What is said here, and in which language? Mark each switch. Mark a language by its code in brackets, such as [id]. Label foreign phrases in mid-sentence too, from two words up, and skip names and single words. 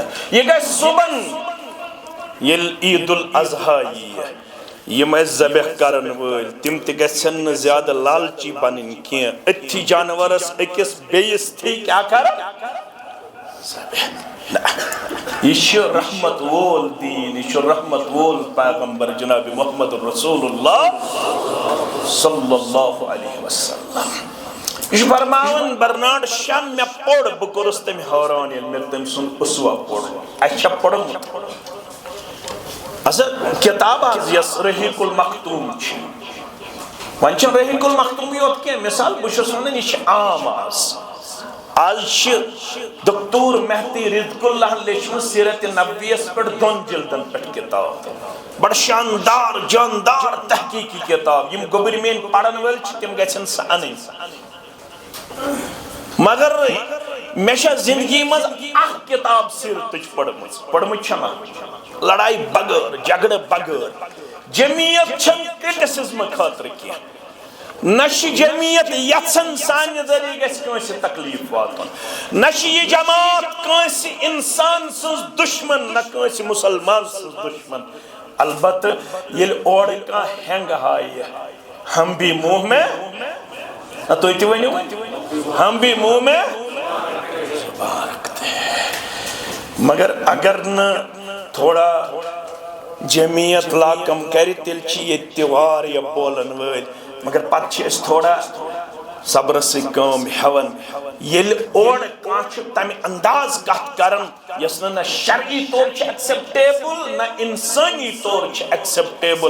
[ks] یہِ گژھِ صُبحن ییٚلہِ عید الاضحیٰ ییہِ. یم ذبح کرن وٲلۍ تِم تہِ گژھن نہٕ زیادٕ لالچی بنٕنۍ کینٛہہ. أتھی جانورس أکِس بیٚیِس تھی کیٛاہ کرن؟ یہ چھُ رحمت وول دیٖن. یہ چھُ رحمت وول پیغمبر جناب محمد رسول اللہ [ar] صلی اللہ علیہ وسلم. [ks] یہ چھُ فرماوان برنارڈ شاہ مےٚ پوٚر بہٕ کوٚرُس تٔمۍ حٲران ییٚلہِ مےٚ تٔمۍ سُنٛد اُسوا پوٚر. اَسہِ چھا پوٚرمُت؟ کتاب آز یس رحیق المختوم چھ. وۄنۍ چھُنہٕ رحیق المختوم یوت کینٛہہ. مثال بہٕ چھُس ونان یہِ چھِ عام آز چھِ دکتور مہدی رزق اللہ لیچھمٕژ سیرت نبویس پٮ۪ٹھ 2 جلدن پٮ۪ٹھ کتاب. بڑٕ شاندار جاندار تحقیقی کتاب. یم گوٚبٕرۍ میٲنۍ پرن وٲلۍ چھِ تِم گژھن سۄ انٕنۍ. مگر مےٚ چھےٚ زندگی منٛز اکھ کتاب سیرتٕچ پٔرمٕژ چھَنا لڑائی بغٲر جگڑٕ بغٲر. جمعیت چھنہٕ کرٹسزمہٕ خٲطرٕ کینٛہہ. نہ چھِ جمعیت یژھان سانہِ ذٔریعہٕ گژھِ کٲنٛسہِ تکلیٖف واتُن. نہ چھِ یہِ جماعت کٲنٛسہِ اِنسان سٕنٛز دُشمن نہ کٲنٛسہِ مُسلمان سٕنٛز دُشمن. البتہ ییٚلہِ اورٕ کانٛہہ ہٮ۪نٛگہٕ ہایہِ [ur] ہم بھی منہ میں. [ks] تُہۍ تہِ ؤنِو [ur] ہم بھی منہ میں. [ks] مگر اگر نہٕ تھوڑا جمعیت لاکم کرِ تیٚلہِ چھِ ییٚتہِ تہِ واریاہ بولن وٲلۍ. مگر پتہٕ چھِ أسۍ تھوڑا صبرٕ سۭتۍ کٲم ہٮ۪وان. ییٚلہِ اورٕ کانٛہہ چھُ تمہِ انداز کتھ کران یۄس نہٕ شرعی طور چھِ ایکسپٹیبل نہ انسٲنی طور چھِ ایکسپٹیبل.